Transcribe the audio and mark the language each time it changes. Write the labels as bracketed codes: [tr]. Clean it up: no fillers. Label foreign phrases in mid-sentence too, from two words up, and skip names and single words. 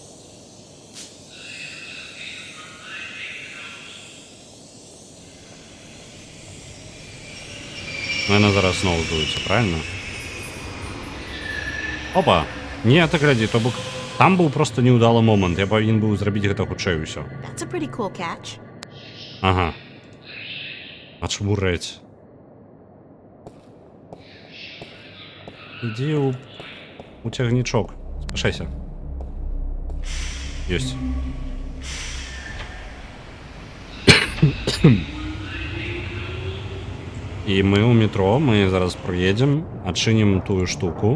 [be] Ну, яна зараз зноў здуецца, правильно? Опа! Не, так глядзі, то бок там быў проста неўдалы момант. Я павінен быў зрабіць гэта хутчэй усё. [en] That's a pretty cool catch. [be] Ага. Ачмурэць. Ідзі у цягнічок. Спяшайся. Ёсць. І мы ў метро, мы зараз прыедзем, адчынім тую штуку.